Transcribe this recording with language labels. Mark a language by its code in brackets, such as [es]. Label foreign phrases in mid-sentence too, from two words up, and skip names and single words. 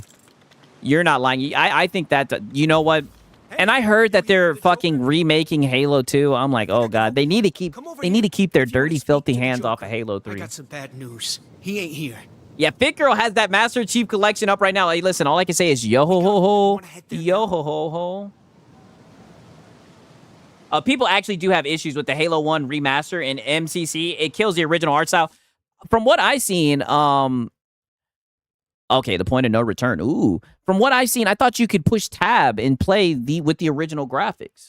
[en] You're not lying. I think that, you know what? And I heard that they're fucking remaking Halo 2. I'm like, oh, God. They need to keep their dirty, filthy hands off of Halo 3. I got some bad news. He ain't here. Yeah, Fit Girl has that Master Chief Collection up right now. Hey, listen, all I can say is yo-ho-ho-ho. Yo-ho-ho-ho. People actually do have issues with the Halo 1 remaster in MCC. It kills the original art style. From what I've seen, okay, the point of no return. Ooh. From what I've seen, I thought you could push tab and play with the original graphics.